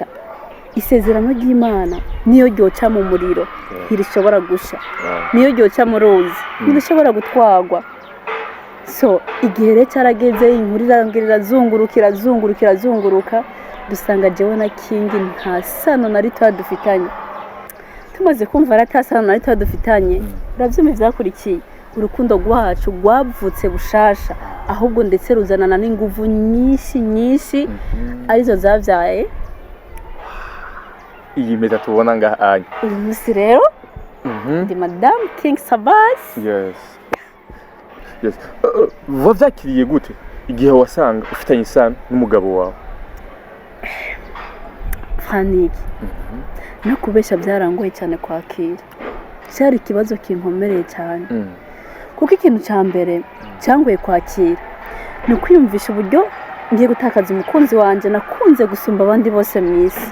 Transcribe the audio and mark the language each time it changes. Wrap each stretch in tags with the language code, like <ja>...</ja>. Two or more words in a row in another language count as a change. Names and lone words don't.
<rn>isezerano ry'imana niyo ryoca mu muriro ntirishobora gusha niyo ryoca mu ruzi ntirishobora gutwagwa so igihe rero cyarageze inkuru irazunguruka dusanga jewe na King nta sano na rito dufitanye tumaze kumva aratasana na rito dufitanye uravyumva ivyakurikiye urukundo rwacu rwavutse bushasha ahubwo ndetse ruzanana n'inguvu nyinshi arizo zavyaye iyi meza tubona ngaha uyu munsi rero ndi Madame King Sabas. Yes. Wavyakiriye gute igihe wasanga ufitanye isano n'umugabo wawe? Faniki. No kubesha byarangoye cyane kwakira. Cyari ikibazo kinkomereye cyane. Kuko ikintu cya mbere cyangoye kwakira ni kwiyumvisha uburyo ngiye gutakaza umukunzi wanje nakunze gusumba abandi bose mu isi.</rn>